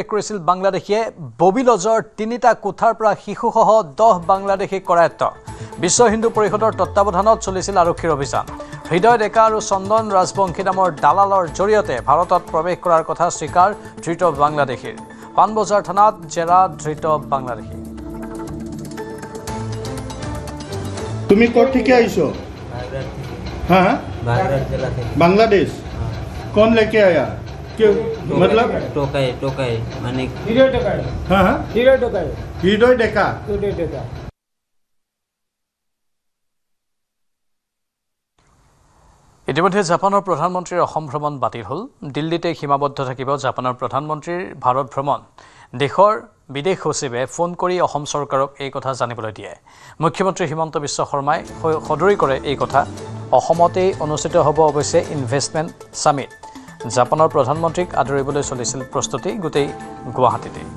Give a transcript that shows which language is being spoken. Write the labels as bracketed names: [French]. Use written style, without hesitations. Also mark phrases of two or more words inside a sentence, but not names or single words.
[Assamese] কৰিছিল বাংলাদেশীয়ে ববি লজৰ 3টা কোঠাৰ পৰা শিশুসহ 10 বাংলাদেশী কৰায়ত্ব বিশ্ব হিন্দু পৰিষদৰ তত্ত্বাৱধানত চলিছিল আৰক্ষীৰ অভিযান হৃদয় ডেকা আৰু চন্দন ৰাজবংশী নামৰ দালালৰ জৰিয়তে ভাৰতত প্ৰৱেশ কৰাৰ কথা স্বীকাৰ ধৃত বাংলাদেশীৰ পানবজাৰ থানাত জেৰা ধৃত বাংলাদেশী [Bangla] তুমি ক'ত থেকে আইছো [Hindi] हाँ बांग्लादेश कौन लेके आया क्यों मतलब टोकाई माने हाँ हाँ हृदय डेका [Assamese] ইতিমধ্যে জাপানৰ প্ৰধানমন্ত্ৰীৰ অসম ভ্ৰমণ বাতিল হ'ল দিল্লীতে সীমাবদ্ধ থাকিব জাপানৰ প্ৰধানমন্ত্ৰীৰ ভাৰত ভ্ৰমণ দেশৰ বিদেশ সচিবে ফোন কৰি অসম চৰকাৰক এই কথা জানিবলৈ দিয়ে মুখ্যমন্ত্ৰী হিমন্ত বিশ্ব শৰ্মাই সদৰি কৰে এই কথা অসমতেই অনুষ্ঠিত হ'ব অৱশ্যে ইনভেষ্টমেণ্ট সামিট জাপানৰ প্ৰধানমন্ত্ৰীক আদৰিবলৈ চলিছিল প্ৰস্তুতি গোটেই গুৱাহাটীতে